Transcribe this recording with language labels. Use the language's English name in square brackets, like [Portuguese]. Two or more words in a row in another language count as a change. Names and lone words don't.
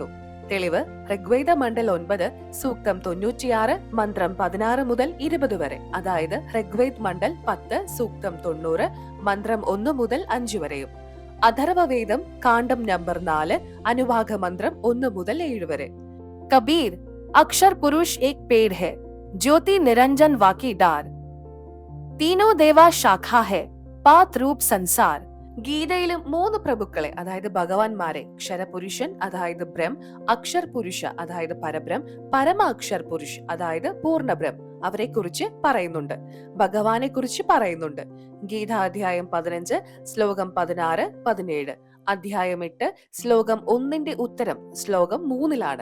[Malayalam] തെളിവ് ഋഗ്വേദ മണ്ഡൽ 9 സൂക്തം 96 മന്ത്രം 16 മുതൽ 20 വരെ, അതായത് ഋഗ്വേദ് മണ്ഡൽ 10 സൂക്തം 90 മന്ത്രം 1 മുതൽ 5 വരെയും. അഥർവവേദം കാണ്ഡം നമ്പർ 4 അനുവാഗ മന്ത്രം 1 മുതൽ 7 വരെ. [Hindi] കബീർ, अक्षर पुरुष एक पेड़ है, ज्योति निरंजन वाकी डार, तीनों देवा शाखा है, पात रूप संसार, [Malayalam] ഗീതയിലും മൂന്ന് പ്രഭുക്കളെ, അതായത് ഭഗവാന്മാരെ, ക്ഷരപുരുഷൻ അതായത് ബ്രം, അക്ഷർ പുരുഷ അതായത് പരബ്രം, പരമ അക്ഷർ പുരുഷ് അതായത് പൂർണ്ണബ്രം, അവരെ കുറിച്ച് പറയുന്നുണ്ട്. ഭഗവാനെ കുറിച്ച് പറയുന്നുണ്ട്. ഗീത അധ്യായം 15 ശ്ലോകം 16, 17, അധ്യായം 8 ശ്ലോകം 1ന്റെ ഉത്തരം ശ്ലോകം 3ലാണ്.